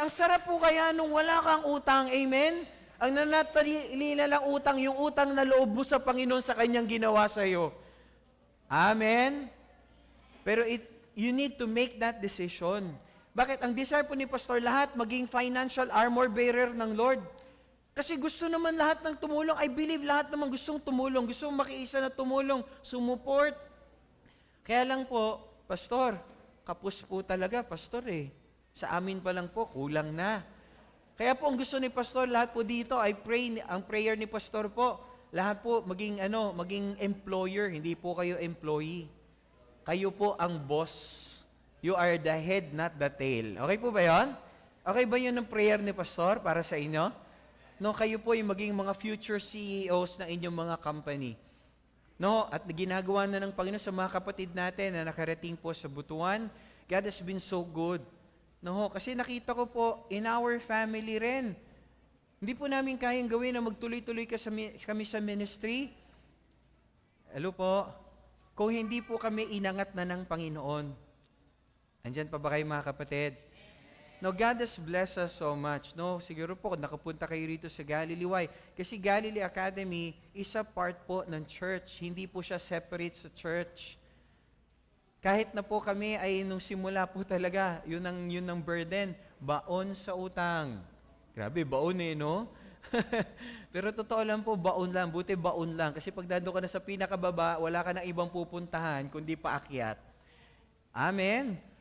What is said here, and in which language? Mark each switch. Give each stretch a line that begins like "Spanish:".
Filipino: Ang sarap po kaya nung wala kang utang. Amen. Ang nanatili na lang utang, yung utang na loob mo sa Panginoon sa Kanyang ginawa sa iyo. Amen.
English: Pero you need to make that decision.
Filipino: Bakit? Ang desire po ni Pastor, lahat maging financial armor bearer ng Lord. Kasi gusto naman lahat ng tumulong.
English: I believe
Filipino: lahat naman gustong tumulong. Gustong makiisa na tumulong, sumuport. Kaya lang po, Pastor, kapos po talaga, Pastor eh. Sa amin pa lang po, kulang na. Kaya po ang gusto ni Pastor, lahat po dito, ang prayer ni Pastor po, lahat po maging employer, hindi po kayo employee. Kayo po ang boss.
English: You are the head, not the tail.
Filipino: Okay po ba yun? Okay ba yun ang prayer ni Pastor para sa inyo? No, kayo po yung maging mga future CEOs ng inyong mga company. No, at ginagawa na ng Panginoon sa mga kapatid natin na nakarating po sa Butuan.
English: God has been so good. No,
Filipino: kasi nakita ko po
English: in our family rin.
Filipino: Hindi po namin kayang gawin na magtuloy-tuloy kami sa ministry. Hello po. Kung hindi po kami inangat na ng Panginoon. Andyan pa ba kayo mga kapatid?
English: No, God has blessed us so much. No,
Filipino: siguro po nakapunta kayo rito sa
English: Galilee. Why? Kasi Galilee Academy is a part po ng church.
Filipino: Hindi po siya separate sa church. Kahit na po kami ay nung simula po talaga, yun ang burden, baon sa utang. Grabe, baon eh, no? Pero totoo lang po, baon lang. Buti baon lang. Kasi pag dando ka na sa pinakababa, wala ka na ibang pupuntahan, kundi paakyat. Amen?